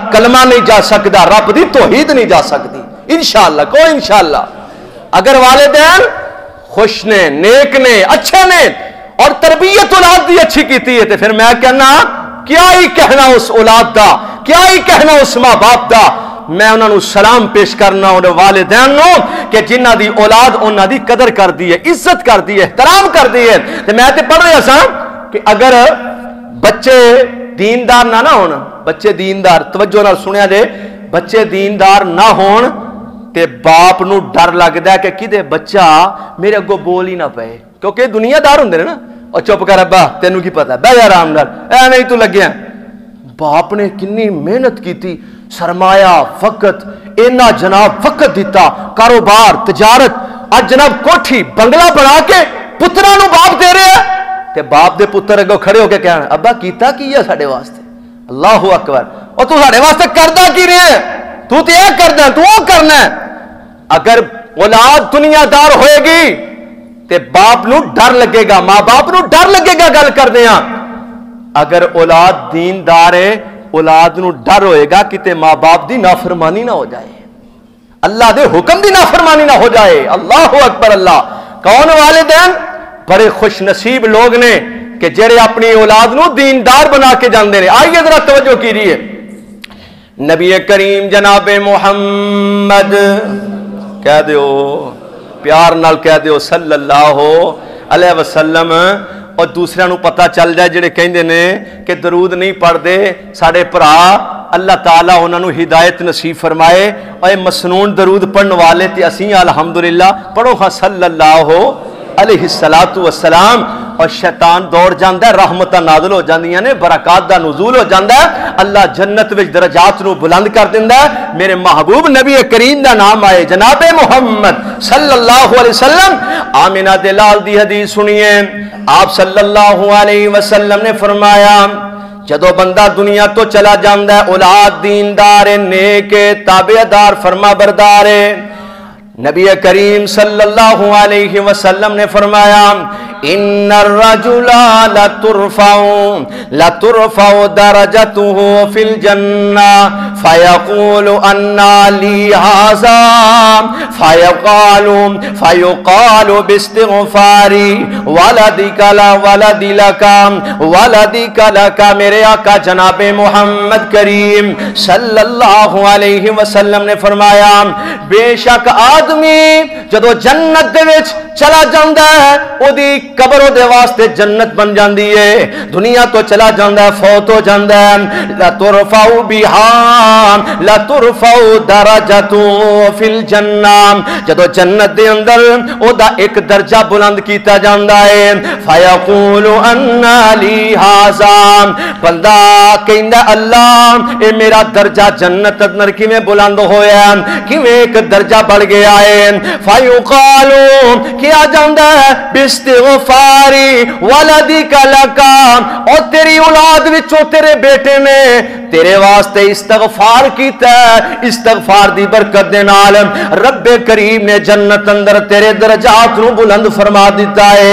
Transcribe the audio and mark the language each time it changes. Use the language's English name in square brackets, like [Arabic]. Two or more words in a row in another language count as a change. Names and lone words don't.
[Punjabi] کلمہ نہیں جا سکتا رب دی توحید نہیں جا سکتی انشاءاللہ کوئی انشاءاللہ اگر والدین خوش نے نیک نے اچھے نے اور تربیت اولاد دی اچھی کیتی ہے تو پھر میں کہنا کیا ہی کہنا اس اولاد دا کیا ہی کہنا اس ماں باپ دا میں انہوں نے سلام پیش کرنا انہوں والدین نو کہ جنہ دی اولاد انہوں دی قدر کر دی ہے عزت کر دی ہے احترام کر دی ہے تو میں تے پڑھ رہا سا کہ اگر بچے دیندار نہ ہونا بچے دیندار توجہ نال سنیا دے بچے دیندار نہ ہون تے باپ نو ڈر لگدا ہے کہ کدے بچہ میرے اگوں بول ہی نہ پے کیونکہ دنیا دار ہوندے نا اور چپ کر ابا تینوں کی پتہ بہ آرام نال اے نہیں تو لگیا باپ نے کنی محنت کیتی سرمایہ وقت اینا جناب وقت دیتا کاروبار تجارت آج جناب کوٹھی بنگلہ بنا کے پترا نو باپ دے رہے ہیں تے باپ دے پتر اگوں کھڑے ہو کے کہنا ابا کیتا کی ہے ساڈے واسطے [Arabic] اللہ اکبر [Punjabi] اور تو ساڈے واسطے کردا کی رہے ہیں تو تے اے کردا تو او کرنا ہے اگر اولاد دنیا دار ہوئے گی تے باپ نو ڈر لگے گا، ماں باپ نو ڈر لگے گا گل کردے ہاں۔ اگر اولاد دیندار ہے اولاد نو ڈر ہوئے گا کہ ماں باپ دی نافرمانی نہ ہو جائے، اللہ دے حکم دی نافرمانی نہ ہو جائے۔ [Arabic] اللہ اکبر اللہ۔ [Punjabi] کون والدین؟ بڑے خوش نصیب لوگ نے کہ جڑے اپنی اولاد نو دیندار بنا کے جاندے نے۔ آئیے ذرا توجہ کیجیے، نبی کریم جناب محمد کہہ دیو، پیار نال کہہ دیو [Arabic] صلی اللہ علیہ وسلم، [Punjabi] اور دوسرے نو پتہ چل جائے جڑے کہندے نے کہ درود نہیں پڑھ دے ساڑے پرا، اللہ تعالیٰ انہوں نے ہدایت نصیب فرمائے، اور مسنون درود پڑھن والے تے اسیں الحمدللہ پڑھو ہاں [Arabic] صلی اللہ علیہ السلام، [Punjabi] اور شیطان دوڑ جاندہ ہے، رحمتہ نازل ہو جاندیاں نے، برکات دا نزول ہو جاندہ ہے، اللہ جنت وچ درجات نو بلند کر دیندہ ہے۔ میرے محبوب نبی کریم دا نام آئے جناب محمد [Arabic] صلی اللہ علیہ وسلم۔ [Punjabi] آمنہ دلال دی حدیث سنیے، آپ [Arabic] صلی اللہ علیہ وسلم [Punjabi] نے فرمایا جدو بندہ دنیا تو چلا جاندہ ہے اولاد دیندار نیک تابعدار فرما بردار، نبی کریم [Arabic] صلی اللہ علیہ وسلم [Punjabi] نے فرمایا [Arabic] ان الرجل لترفع درجته في الجنة فيقول ان لي هذا فيقال باستغفار ولدك لا ولدك لك۔ [Punjabi] میرے آقا جناب محمد کریم [Arabic] صلی اللہ علیہ وسلم [Punjabi] نے فرمایا بے شک آدمی جدو جنت دے وچ چلا جاندہ ہے او دی قبر دے واسطے جنت بن جاندی ہے، دنیا تو چلا جاندہ ہے فوت ہو جاندہ ہے، [Arabic] لترفع بها لترفع درجته فی الجنہ، [Punjabi] جدو جنت دے اندر او دا ایک درجہ بلند کیتا جاندہ ہے، فیقول [Arabic] ان لی ھذا، [Punjabi] بندہ کہندا اللہ اے میرا درجہ جنت اندر کیویں بلند ہویا، کیویں ایک درجہ بڑھ گیا ہے، فیقال کیا جاندہ ہے [Arabic] باستغفاری ولدک لکا، [Punjabi] اور تیری اولاد وچوں تیرے بیٹے نے تیرے واسطے استغفار کیتا ہے، استغفار دی برکت دے نال رب کریم نے جنت اندر تیرے درجات نو بلند فرما دیتا ہے۔